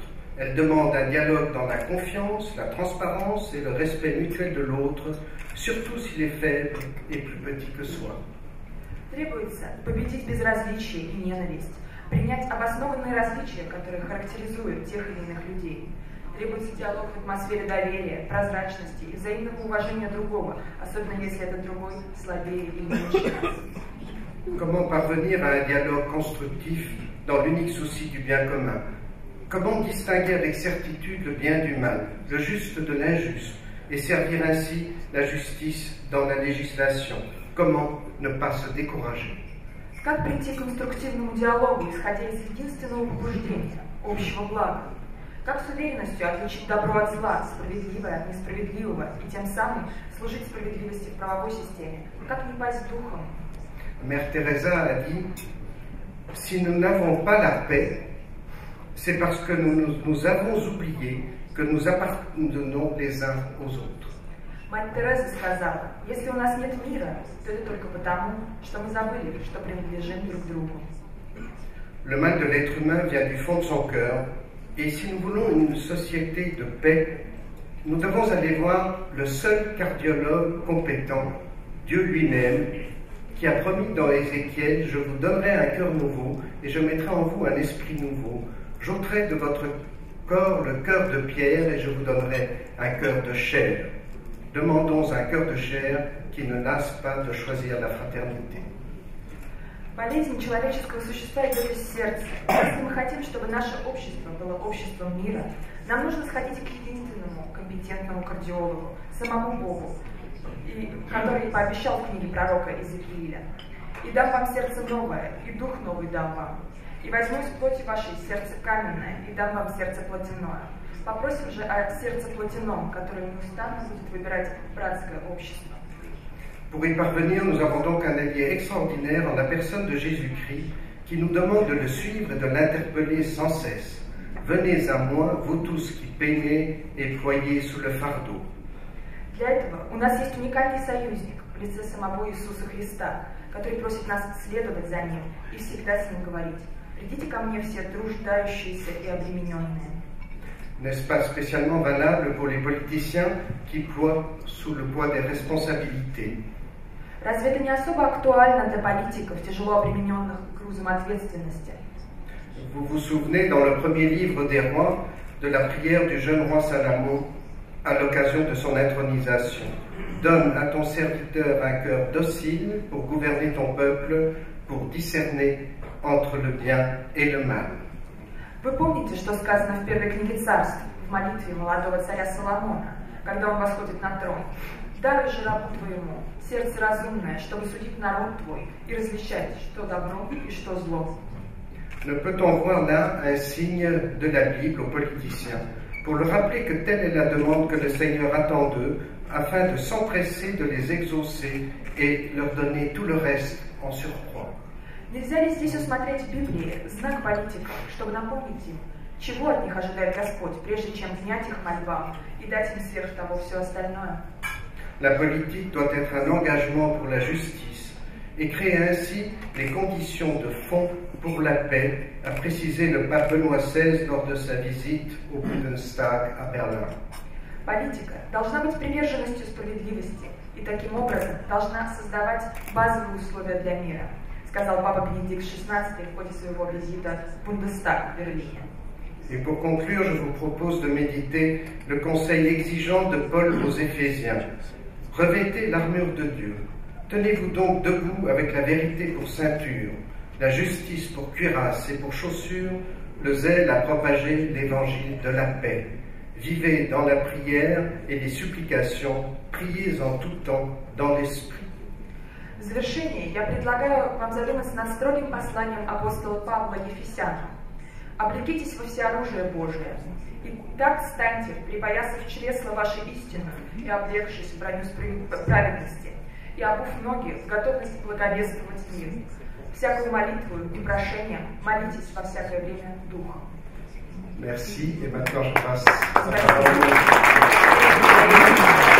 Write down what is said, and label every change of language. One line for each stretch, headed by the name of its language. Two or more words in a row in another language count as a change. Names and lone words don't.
French: Elle demande un dialogue dans la confiance, la transparence et le respect mutuel de l'autre, surtout s'il est faible et plus petit que soi.
Russian: Требуется победить безразличие и ненависть, принять обоснованные различия, которые характеризуют тех или иных людей. Требуется диалог в атмосфере доверия, прозрачности и взаимного уважения другого, особенно если этот другой слабее или меньше нас.
French: Comment parvenir à un dialogue constructif dans l'unique souci du bien commun? Comment distinguer avec certitude le bien du mal, le juste de l'injuste, et servir ainsi la justice dans la législation? Comment ne pas se décourager?
Russian: Как прийти к конструктивному диалогу, исходя из единственного побуждения, общего блага? Как с уверенностью отличить добро от зла, справедливое от несправедливого, и тем самым служить справедливости в правовой системе? Как не пасть духом?
French: Mère Teresa a dit, si nous n'avons pas la paix, c'est parce que nous avons oublié que nous appartenons les uns aux autres.
Russian: Мать Тереза сказала, если у нас нет мира, то это только потому, что мы забыли, что принадлежим друг другу.
French: Le mal de l'être humain vient du fond de son cœur, et si nous voulons une société de paix, nous devons aller voir le seul cardiologue compétent, Dieu lui-même, qui a promis dans Ézéchiel, je vous donnerai un cœur nouveau, et je mettrai en vous un esprit nouveau. J'ôterai de votre corps le cœur de pierre, et je vous donnerai un cœur de chair. Demandons un cœur de chair qui ne lasse pas de choisir la fraternité.
Russian: Болезнь человеческого существа идет из сердца. Если мы хотим, чтобы наше общество было обществом мира, нам нужно сходить к единственному компетентному кардиологу, самому Богу, который пообещал в книге пророка Иезекииля. «И дам вам сердце новое, и дух новый дам вам. И возьму из плоти вашей сердце каменное, и дам вам сердце плотяное. Попросим же о сердце плотяном, которое неустанно будет выбирать братское общество».
French: Pour y parvenir, nous avons donc un allié extraordinaire en la personne de Jésus-Christ qui nous demande de le suivre et de l'interpeller sans cesse. Venez à moi, vous tous qui peinez et ployez sous le fardeau.
Russian: Для этого у нас есть уникальный союзник в лице самого Иисуса Христа, который просит нас следовать за Ним и всегда с Ним говорить: «Придите ко мне все труждающиеся и обремененные».
French: N'est-ce pas spécialement valable pour les politiciens qui ploient sous le poids des responsabilités?
Russian: Разве это не особо актуально для политиков, тяжело обремененных грузом ответственности?
French: Vous vous souvenez dans le premier livre des rois de la prière du jeune roi Salomon à l'occasion de son intronisation. Donne à ton serviteur un cœur docile pour gouverner ton peuple, pour discerner entre le bien et le mal.
Russian: Вы помните, что сказано в первой книге Царств, в молитве молодого царя Соломона, когда он восходит на трон? «Даруй же рабу твоему сердце разумное, чтобы судить народ твой и различать, что добро и что зло».
French: Ne peut-on voir là un signe de la Bible aux politiciens, pour leur rappeler que telle est la demande que le Seigneur attend d'eux, afin de s'empresser de les exaucer et leur donner tout le reste en surcroît?
Russian: Нельзя ли здесь усмотреть в Библии знак политиков, чтобы напомнить им, чего от них ожидает Господь, прежде чем внять их мольбам и дать им сверх того все остальное?
French: La politique doit être un engagement pour la justice et créer ainsi les conditions de fond pour la paix, a précisé le pape Benoît XVI lors de sa visite au Bundestag à Berlin.
Russian: Политика должна быть приверженностью справедливости и таким образом должна создавать базовые условия для мира, сказал папа Бенедикт XVI в ходе своего визита в Бундестаг в Берлине.
French: Et pour conclure, je vous propose de méditer le conseil exigeant de Paul aux Éphésiens. Revêtez l'armure de Dieu. Tenez-vous donc debout avec la vérité pour ceinture, la justice pour cuirasse et pour chaussure, le zèle à propager l'évangile de la paix. Vivez dans la prière et les supplications, priez en tout temps dans l'esprit.
Russian: В завершение я предлагаю вам задуматься над строгим посланием апостола Павла Ефесянам. «Облекитесь во всеоружие Божие, и так станьте, припоясав чресла вашей истины и облегшись в броню праведности, и обув ноги в готовность благовествовать мир. Всякую молитву и прошение молитесь во всякое время Духом».
French: Merci, et maintenant je passe la parole.